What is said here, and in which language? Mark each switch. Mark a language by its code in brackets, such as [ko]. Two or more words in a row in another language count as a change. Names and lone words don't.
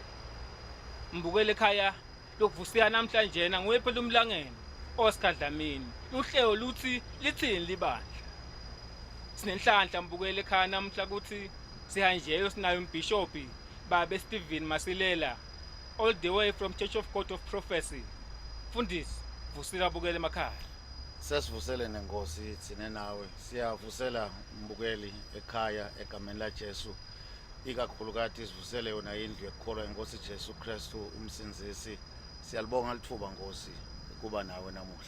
[zu] Mbukele ekhaya lokuvusiya namhlanje nguwephela umlangeni Oscar Dlamini uhlelo luthi lithini libandla. Sinenhlanhla mbukele ekhaya namhla ukuthi sihanjeyo sinayo umbishopi babe Stephen Masilela [en] all the way from [zu] Church of God of Prophecy. Fundisi vusila bukele emakhaya. Sesivusele nenkosi thina nawe siyavusela umbukeli ekhaya egameni laJesu ikakhulukazi sivusele yona indlu ekholwa inkosi Jesu Kristu umsinzisi siyalibonga lithuba Nkosi kuba nawe namuhla.